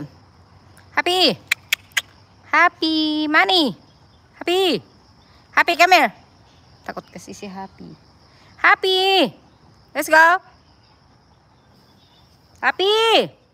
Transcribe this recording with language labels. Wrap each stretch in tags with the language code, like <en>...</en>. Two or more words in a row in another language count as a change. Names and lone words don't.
<en>Happy! Happy! Money! Happy! Happy, come here!</en> <tl>Takot kasi si Happy.</tl> <en>Happy! Let's go! Happy!</en>